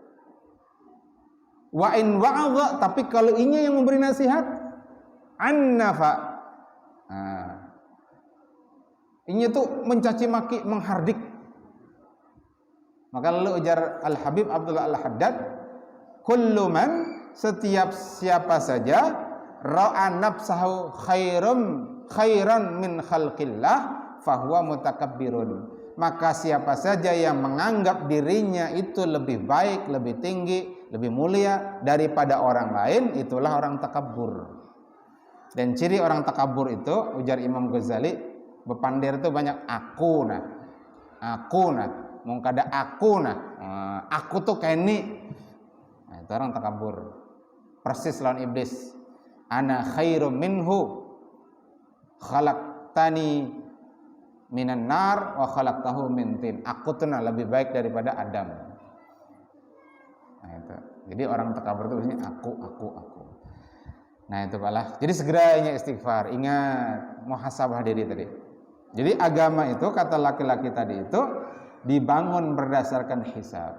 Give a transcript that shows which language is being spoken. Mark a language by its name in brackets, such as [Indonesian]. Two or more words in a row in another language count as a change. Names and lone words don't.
[Arabic] وإن وعظ, [Banjar] tapi kalau inya yang memberi nasihat, annafa. Nah, inya tuh mencaci maki, menghardik. Maka lalu ujar Al-Habib Abdullah Al-Haddad, [Arabic] كل من, [Banjar] setiap siapa saja, [Arabic] رأى نفسه خيرا من خلق الله فهو متكبر. [Banjar] Maka siapa saja yang menganggap dirinya itu lebih baik, lebih tinggi, lebih mulia daripada orang lain, itulah orang takabur. Dan ciri orang takabur itu, ujar Imam Ghazali, bepandir itu banyak aku nah mau kada aku aku tuh kayak ini. Nah, itu orang takabur. Persis lawan iblis. [Arabic] أنا خير منه خلقتني من نار وخلقته من طين. [Banjar] Aku tuh lebih baik daripada Adam. Nah, itu. Jadi orang takabur itu biasanya aku. Nah, itu kalah. Jadi segeranya istighfar. Ingat muhasabah diri tadi. Jadi agama itu, kata laki-laki tadi itu, dibangun berdasarkan hisab.